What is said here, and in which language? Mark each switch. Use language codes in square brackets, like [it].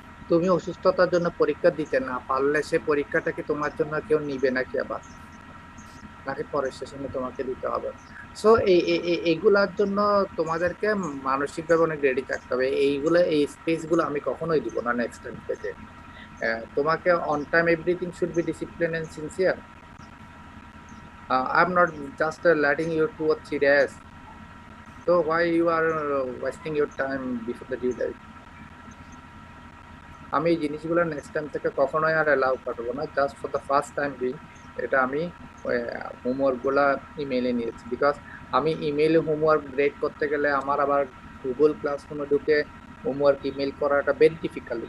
[bn] তুমি অসুস্থতার জন্য পরীক্ষা দিতে না পারলে সে পরীক্ষাটা কি তোমার জন্য কেউ নিবে নাকি আবার, নাকি পরের সেশনে তোমাকে দিতে হবে? সো এইগুলার জন্য তোমাদেরকে মানসিকভাবে অনেক রেডি থাকতে হবে। এই স্পেসগুলো আমি কখনোই দিব না নেক্সট টাইম থেকে। তোমাকে [en] On time everything should be discipline and sincere. I'm not just letting you 2 or 3 days. So why you are wasting your time before the due date? [bn] আমি এই জিনিসগুলো নেক্সট টাইম থেকে কখনোই আর অ্যালাউ করবো না। [en] just for the first time [bn] এটা আমি হোমওয়ার্কগুলো ইমেইলে নিয়েছি, বিকজ আমি ইমেইলে হোমওয়ার্ক গ্রেড করতে গেলে আমার আবার গুগল ক্লাসরুমে ঢুকে হোমওয়ার্ক ইমেইল করাটা ভেরি ডিফিকাল্ট।